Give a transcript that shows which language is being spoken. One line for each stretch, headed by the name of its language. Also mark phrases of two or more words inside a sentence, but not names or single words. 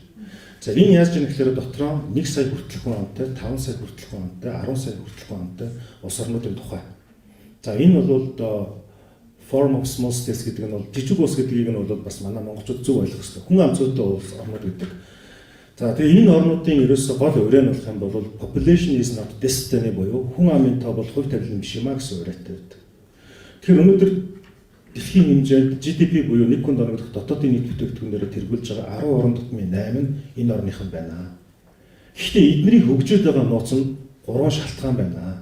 Mongolian: За энэ яаж яах гэхээр дотроо 1 сая хүртэлх хүн амтай, 5 сая хүртэлх хүн амтай, 10 сая хүртэлх хүн амтай улс орнуудын тухай. За энэ бол одоо Forum of Small States гэдэг нь бол жижиг улс гэдгийг нь бол бас манай монголчууд зөв ойлгох хэрэгтэй. Хүн ам зүйтэй улс орнууд гэдэг. За тэгээ энэ орнуудын ерөөсөө гол өрөө нь болох юм бол
English: population is not destiny
Mongolian: буюу хүн амын тоо бол хувь тавилан биш юм а гэсэн урайтай байдаг. Тэгэхээр өнөөдөр дэлхийн хэмжээнд GDP буюу нэг хүнд оногдох дотоодын нийт бүтээгдэхүүнээр тэргүүлж байгаа 10 орн дотмын 8 нь энэ орныхан байна. Гэхдээ эдний хөгжөөд байгаа нууц нь 3 шалтгаан байна.